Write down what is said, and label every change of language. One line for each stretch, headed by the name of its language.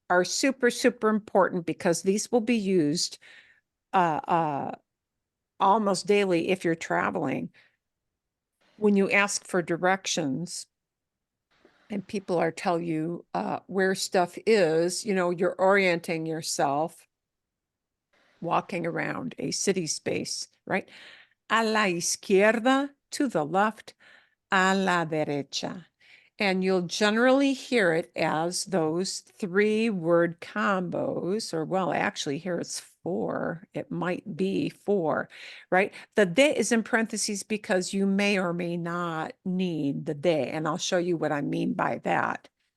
English: are super, super important because these will be used almost daily if you're traveling. When you ask for directions and people are tell you where stuff is, you know, you're orienting yourself, walking around a city space, right?
Spanish: A la izquierda, to the left, a la derecha.
English: And you'll generally hear it as those 3-word combos, or well, actually here it's 4. It might be 4, right? The de is in parentheses because you may or may not need the de, and I'll show you what I mean by that.